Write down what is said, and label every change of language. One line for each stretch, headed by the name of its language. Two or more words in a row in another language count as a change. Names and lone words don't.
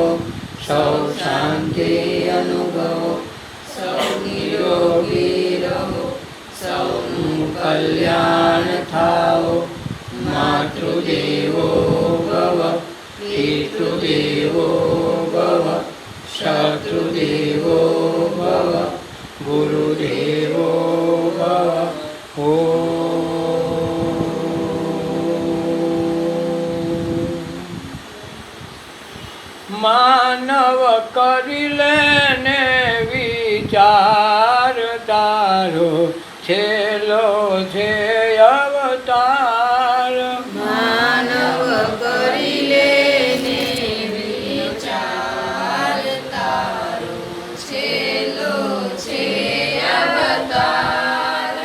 Gujarati: સૌ શાંતિ અનુભવો સૌ નિરોગી રહો સૌનુ કલ્યાણ થાઓ
Sanskrit: मातृदेवो भव पितृदेवो भव शत्रुदेवो भव गुरुदेवो भव
Gujarati: માનવ કરિલેને વિચાર તારો છેલો છે અવતાર માનવ કરિલેને વિચાર તારો છેલો છે અવતાર